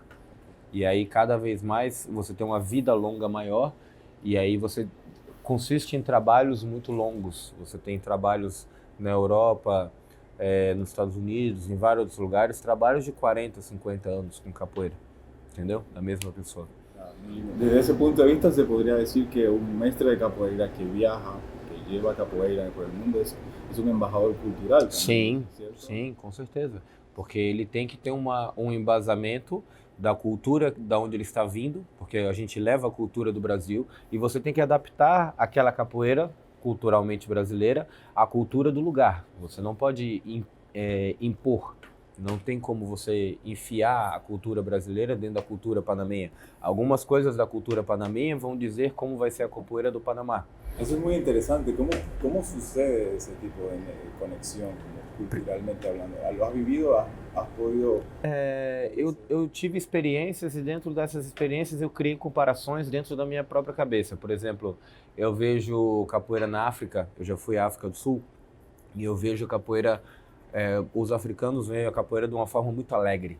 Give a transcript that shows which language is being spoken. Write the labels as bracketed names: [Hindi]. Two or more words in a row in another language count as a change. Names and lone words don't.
[Portuguese] E aí cada vez mais você tem uma vida longa maior, e aí você consiste em trabalhos muito longos. Você tem trabalhos na Europa, nos Estados Unidos, em vários outros lugares, trabalhos de 40, 50 anos com capoeira, entendeu? Da mesma pessoa. [Spanish] Desde ese punto de vista se podría decir que un mestre de capoeira que viaja, que lleva capoeira por el mundo es un embajador cultural también, [Portuguese] Sim, [Spanish] ¿cierto? [Portuguese] sim, com certeza. Porque ele tem que ter um embasamento da cultura da onde ele está vindo, porque a gente leva a cultura do Brasil, e você tem que adaptar aquela capoeira culturalmente brasileira à cultura do lugar. Você não pode impor. Não tem como você enfiar a cultura brasileira dentro da cultura panamenha. Algumas coisas da cultura panamenha vão dizer como vai ser a capoeira do Panamá. [Spanish] Eso es muy interesante. ¿Cómo sucede ese tipo de conexión, culturalmente hablando? ¿Lo has vivido? ¿Has podido...? [Portuguese] Eu tive experiências e dentro dessas experiências eu criei comparações dentro da minha própria cabeça. Por exemplo, eu vejo capoeira na África, eu já fui à África do Sul, e eu vejo capoeira... os africanos veem a capoeira de uma forma muito alegre.